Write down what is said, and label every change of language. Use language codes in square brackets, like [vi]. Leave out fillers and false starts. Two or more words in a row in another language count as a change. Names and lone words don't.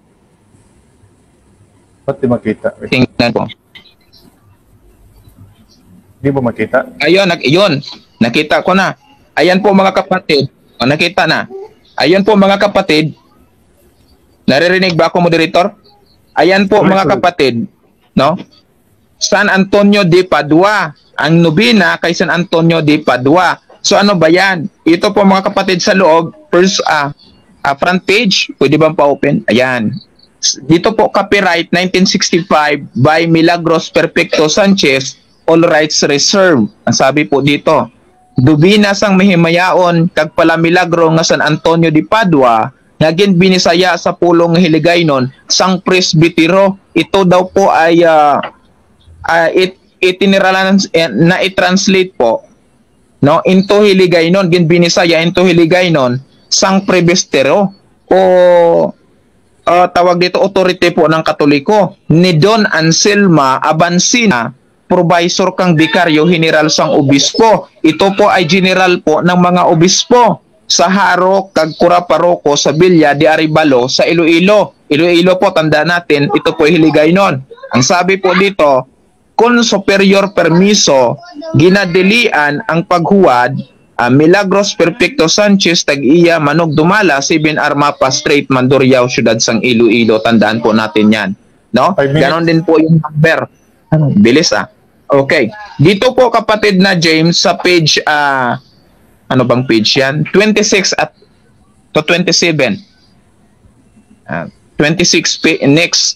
[tl] Ba't di makita? Wait. Tingnan po. Di ba makita? Ayun, yun. Nakita ko na. Ayan po mga kapatid. O, nakita na. Ayan po mga kapatid. Naririnig ba ako, moderator? Ayan po mga kapatid. No? San Antonio de Padua. Ang nobina kay San Antonio de Padua. So ano ba yan? Ito po mga kapatid sa loob. First, [en] front page. [tl] Pwede bang pa-open? Ayan. Dito po copyright 1965 by Milagros Perfecto Sanchez. [en] All rights reserved. [tl] Ang sabi po dito. [hil] Dubina sang mahimayaon kag pala milagro nga San Antonio de Padua nga binisaya sa pulong Hiligaynon sang presbitero. [tl] Ito daw po ay itiniralan na i-translate po no [en] into Hiligaynon, [tl] binisaya [en] into Hiligaynon [hil] sang presbitero [tl] o tawag dito authority po ng Katoliko ni Don Anselma Abansina, [hil] provisor kang bikaryo general sang obispo. [tl] Ito po ay general po ng mga obispo [hil] sa Haro kag Cura Paroko sa Villa de Arevalo sa Iloilo. [tl] Iloilo po, tanda natin, ito po ay Hiligaynon. Ang sabi po dito, [es] con superior permiso, [hil] ginadilian ang paghuwad, Milagros Perfecto Sanchez, Tag-iya, Manog Dumala, 7 Armapa Street, Mandurriao, Syudad sang Iloilo. [tl] Tandaan po natin yan. No? Ganon din po yung number. Bilis Okay. Dito po kapatid na James sa page, ano bang page yan? 26 to 27. 26 next.